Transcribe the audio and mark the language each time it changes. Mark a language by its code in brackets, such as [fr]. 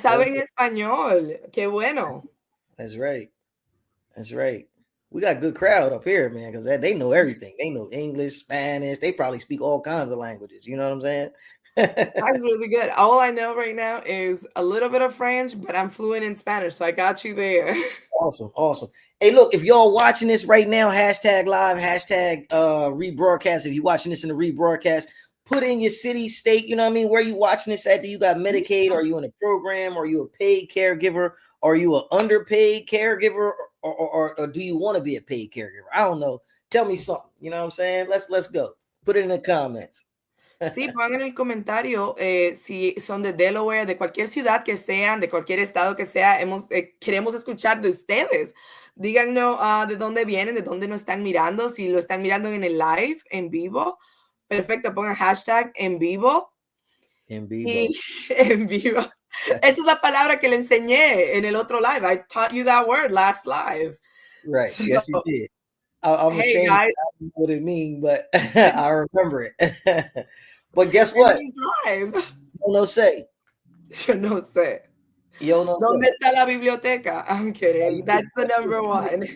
[es] saben español, qué bueno. [en] that's right. That's right. We got a good crowd up here, man, because they know everything. They know English, Spanish. They probably speak all kinds of languages. You know what I'm saying? That's really good. All I know right now is a little bit of French, but I'm fluent in Spanish, so I got you there. Awesome, awesome. Hey, look, if y'all watching this right now, hashtag live, hashtag rebroadcast. If you're watching this in the rebroadcast, put in your city, state, you know what I mean? Where you watching this at? Do you got Medicaid? Are you in a program? Are you a paid caregiver? Are you an underpaid caregiver? Or do you want to be a paid caregiver? I don't know. Tell me something. You know what I'm saying? Let's go. Put it in the comments. [es] Sí, pongan en el comentario si son de Delaware, de cualquier ciudad que sean, de cualquier estado que sea, queremos escuchar de ustedes. Díganos de dónde vienen, de dónde nos están mirando, si lo están mirando en el live, en vivo. Perfecto, pongan hashtag en vivo. En vivo. Y en vivo. Esa es la palabra que le enseñé en el otro live. [en] I taught you that word last live. Right. So, Yes, you did. I'm hey ashamed guys. I don't know what it means, but I remember it. But guess what? Live. [es] Yo no sé. Yo no sé. Yo no ¿Dónde sé. está la biblioteca? [en] I'm kidding. That's the number one.